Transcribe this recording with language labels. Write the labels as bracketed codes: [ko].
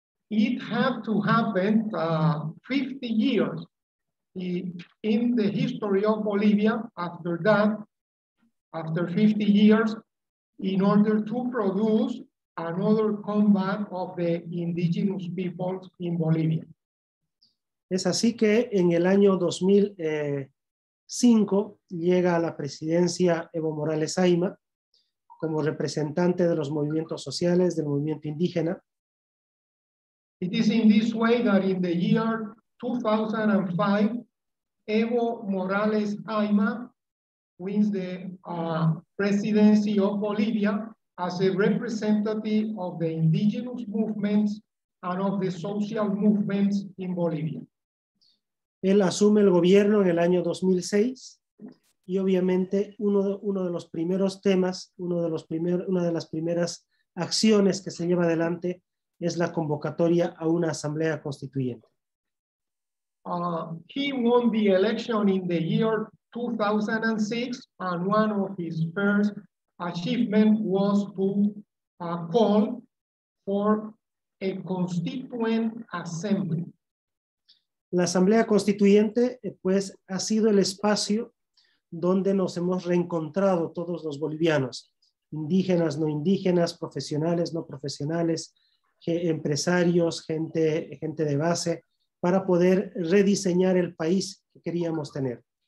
[en] It had to happen 50 years in the history of Bolivia after that, after 50 years, in order to produce another comeback of the indigenous peoples in Bolivia. [es] Es así que en el año 2005 llega a la presidencia Evo Morales Ayma como representante de los movimientos sociales, del movimiento indígena. [en] It is in this way that in the year 2005, Evo Morales Ayma wins the presidency of Bolivia as a representative of the indigenous movements and of the social movements in Bolivia. [es] Él asume el gobierno en el año 2006 y obviamente uno de los primeros temas, una de las primeras acciones que se lleva adelante es la convocatoria a una asamblea constituyente. [en] He won the election in the year 2006, and one of his first achievements was to call for a constituent assembly. [es] La asamblea constituyente, pues, ha sido el espacio donde nos hemos reencontrado todos los bolivianos, indígenas, no indígenas, profesionales, no profesionales, empresarios, gente de base, para poder rediseñar el país que queríamos tener.